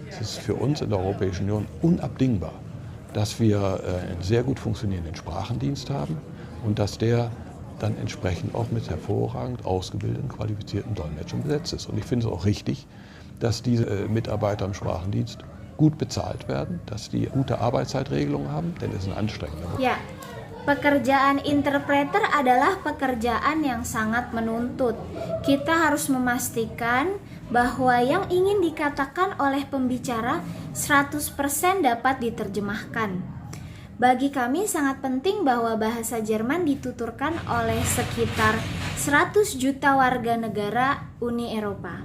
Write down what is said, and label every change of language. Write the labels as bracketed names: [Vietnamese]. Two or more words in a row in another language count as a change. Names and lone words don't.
[German] Es ist für uns in der Europäischen Union unabdingbar, dass wir einen sehr gut funktionierenden Sprachendienst haben und dass der dann entsprechend auch mit hervorragend ausgebildeten, qualifizierten Dolmetschern besetzt ist. Und ich finde es auch richtig, dass diese Mitarbeiter im Sprachendienst gut bezahlt werden, dass die gute Arbeitszeitregelungen haben, denn es ist ein anstrengender Beruf. [Indonesian] Ya, pekerjaan interpreter adalah pekerjaan yang sangat menuntut. Kita harus memastikan bahwa yang ingin dikatakan oleh pembicara 100% dapat diterjemahkan. Bagi kami sangat penting bahwa bahasa Jerman dituturkan oleh sekitar 100 juta warga negara Uni Eropa.